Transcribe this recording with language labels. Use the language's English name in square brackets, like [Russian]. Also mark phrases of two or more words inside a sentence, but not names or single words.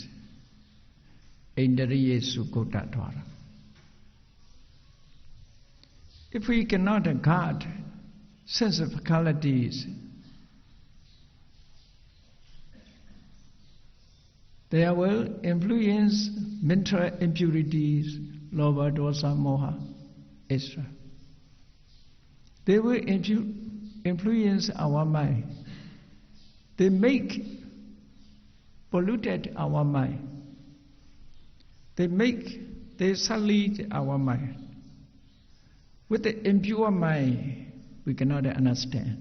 [Pali] Indriya sukota dwara. [English] If we cannot guard sense faculties, they will influence mental impurities, [Pali] lobha, dosa, moha, [English] etc. They will influence our mind. They make polluted our mind. They sullied our mind. With the impure mind, we cannot understand.